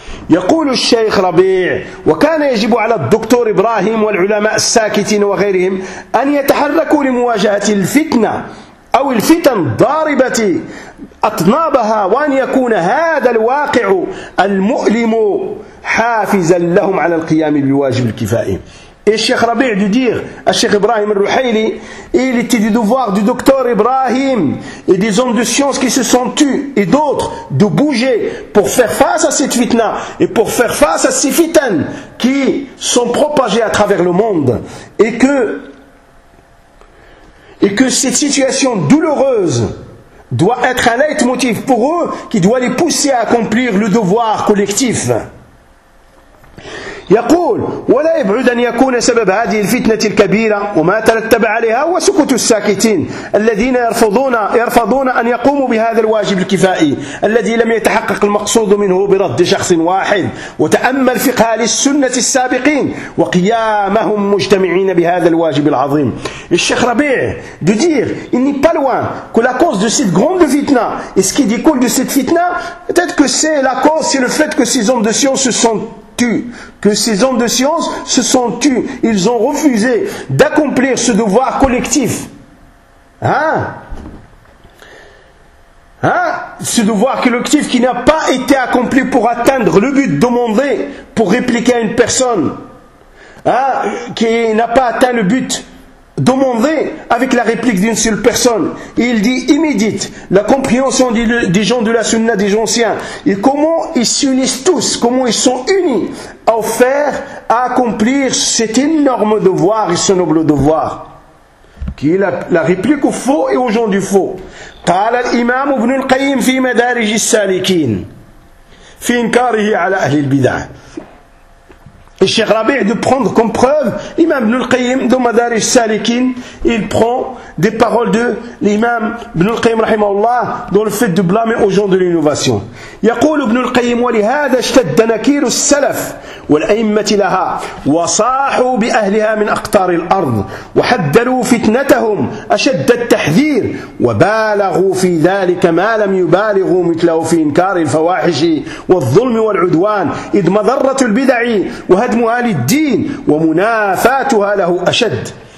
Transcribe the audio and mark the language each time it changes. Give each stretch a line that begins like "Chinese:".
French: يقول الشيخ ربيع وكان يجب على الدكتور إبراهيم والعلماء الساكتين وغيرهم أن يتحركوا لمواجهة الفتنة أو الفتن ضاربة أطنابها وأن يكون هذا الواقع المؤلم حافزا لهم على القيام بواجب الكفاية. Et Cheikh Rabi' de dire à Cheikh Ibrahim al-Ruhayli, il était du devoir du docteur Ibrahim et des hommes de science qui se sont tus et d'autres de bouger pour faire face à cette fitna et pour faire face à ces fitnes qui sont propagées à travers le monde. Et que cette situation douloureuse doit être un leitmotiv pour eux qui doit les pousser à accomplir le devoir collectif.
Arabic: يقول ولا يبعد أن يكون سبب هذه الفتنة الكبيرة وما ترتب عليها وسكوت الساكتين الذين يرفضون أن يقوموا بهذا الواجب الكفائي الذي لم يتحقق المقصود منه برد شخص واحد وتأمل فقه أهل السنة السابقين وقيامهم مجتمعين بهذا الواجب العظيم.
French: الشيخ ربيع de dire il n'est pas loin que la cause de cette grande fitna et ce qui découle de cette fitna peut-être que c'est la cause, c'est le fait que ces hommes de science se sont tus, que ces hommes de science se sont tus, ils ont refusé d'accomplir ce devoir collectif. Hein? Ce devoir collectif qui n'a pas été accompli pour atteindre le but demandé pour répliquer à une personne. Hein? Qui n'a pas atteint le but demandé avec la réplique d'une seule personne. Et il dit immédiate la compréhension des gens de la sunna, des gens anciens. Et comment ils s'unissent tous, comment ils sont unis à faire, à accomplir cet énorme devoir et ce noble devoir. Qui est la réplique au faux et aux gens du faux.
Arabic: قال الإمام ابن القيم في مدارج السالكين في إنكاره على أهل البدع.
French: Et Cheikh Rabi' de prendre comme preuve l'imam Ibn al-Qayyim dans Madarij Salikin, il prend des paroles de l'imam Ibn al-Qayyim rahimahullah dans le fait de blâmer aux gens de l'innovation.
Arabic: يقول Ibn al-Qayyim ولهذا اشتد نكير السلف والأئمة لها وصاحوا بأهلها من أقطار الأرض وحذروا فتنتهم أشد التحذير وبالغوا في ذلك ما لم يبالغوا مثله في إنكار الفواحش والظلم والعدوان إذ مضرة البدع وهدمها للدين ومنافاتها له أشد.